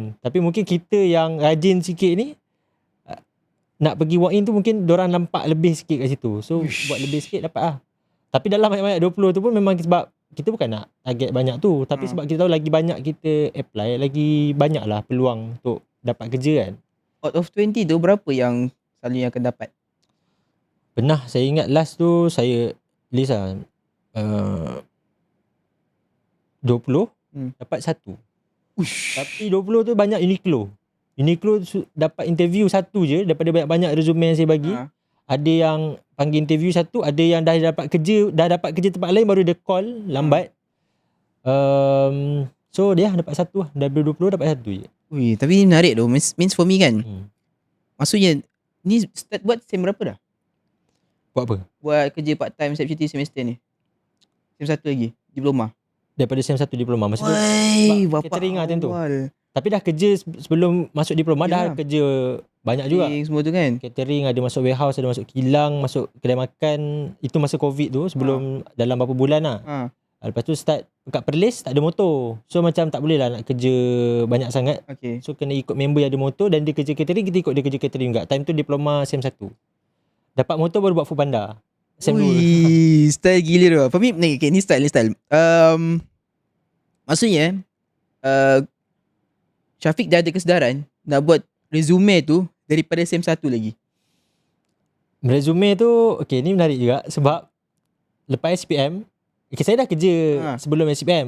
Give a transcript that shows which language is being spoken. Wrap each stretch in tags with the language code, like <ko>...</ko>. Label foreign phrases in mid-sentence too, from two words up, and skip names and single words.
<ms>Tapi mungkin kita yang rajin sikit ni nak pergi</ms> <en>walk in</en> <ms>tu mungkin diorang nampak lebih sikit kat situ. So buat lebih sikit dapat Tapi dalam banyak-banyak 20 tu pun memang sebab kita bukan nak target banyak tu, tapi sebab kita tahu lagi banyak kita apply, lagi banyaklah peluang untuk dapat kerja kan.</ms> <en>Out of</en> <ms>20 tu berapa yang selalunya akan dapat? Pernah saya ingat last tu saya list 20 dapat 1. Tapi 20 tu banyak Uniqlo. Uniqlo dapat interview 1 je daripada banyak-banyak resume yang saya bagi. Ada yang panggil interview 1, ada yang dah dapat kerja tempat lain baru dia call lambat. So dia dapat 1 lah. Dari 20 dapat 1 je. Ui, tapi ni menarik tu.</ms> <en>Means for me kan.</en> <ms>Maksudnya ni start buat sem berapa dah? Buat apa? Buat kerja</ms> <en>part time</en> <ms>setiap cuti semester ni. Sem 1 lagi, diploma. Daripada sem 1 diploma. Maksudnya Wah, catering lah tentu. Tapi dah kerja sebelum masuk diploma, dah kerja banyak juga. Semua tu kan. Catering, ada masuk warehouse, ada masuk kilang, masuk kedai makan. Itu masa COVID tu, sebelum dalam berapa bulan lah. Lepas tu start kat Perlis tak ada motor. So macam tak boleh lah nak kerja banyak sangat. Okay. So kena ikut member yang ada motor, dan dia kerja catering, kita ikut dia kerja catering juga. Time tu diploma SEM 1. Dapat motor baru buat Foodpanda. SEM 2. Ui, style gila tu.</ms> <en>For me,</en> <ms>okay, ni style. Maksudnya, Syafiq dah ada kesedaran nak buat resume tu daripada SEM 1 lagi. Resume tu, okay, ni menarik juga sebab lepas SPM, okay, saya dah kerja sebelum SPM.</ms>